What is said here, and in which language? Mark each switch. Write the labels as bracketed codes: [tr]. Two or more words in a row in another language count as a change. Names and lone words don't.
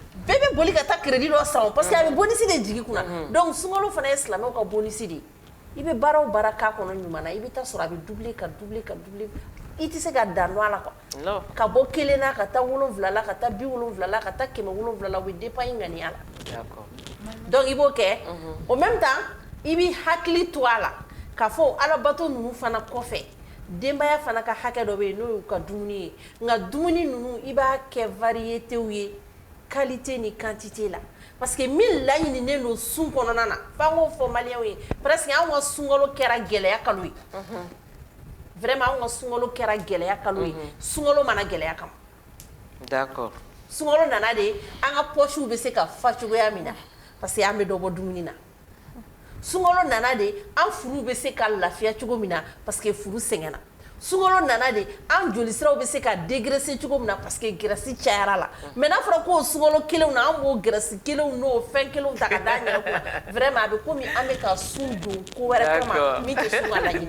[bm] bɛɛ bɛ boli ka taa crédit dɔ san [fr] parce que [bm] a bɛ bonisi de jigin kunna donc sunkalo fana ye silamɛw ka bonisi de ye i bɛ baara o baara k'a kɔnɔ ɲuman na i bɛ taa sɔrɔ a bɛ doubler ka doubler ka doubler i tɛ se ka dan don a la quoi ka bɔ 1 na ka taa 7 la ka taa 70 la ka taa 170 la o bɛ dépend i ŋaniya la donc i b'o kɛ [fr] au même temps [bm] i bɛ hakili to a la k'a fɔ alabato ninnu fana kɔfɛ denbaya fana ka hakɛ dɔ bɛ yen n'o y'u ka dumuni ye nka dumuni ninnu i b'a kɛ variétéw ye qualité ni quantité la [fr] parce que [bm] min laɲininen don sun kɔnɔna na f'an k'o fɔ maliyɛnw ye presque anw ka sunkalo kɛra gɛlɛya kalo ye vraiment anw ka sunkalo kɛra gɛlɛya kalo ye sunkalo mana gɛlɛya kama [fr] d'accord [bm] sunkalo nana de an ka poches bɛ se ka fa cogoya min na [fr] parce que [bm] an bɛ dɔ bɔ dumuni na sunkalo nana de an furuw bɛ se ka lafiya cogo min na [fr] parce que [bm] furu sɛgɛnna sunkalo nana de an jolisiraw bɛ se ka dégraisser cogo min na [fr] parce que [bm] graisse cayara la mais n'a fɔra ko sunkalo kelenw na an b'o graisse kelenw n'o fɛn kelenw ta ka da an yɛrɛ kunna vraiment a bɛ komi an bɛ ka sun don ko wɛrɛ kama min tɛ sun ka laɲini.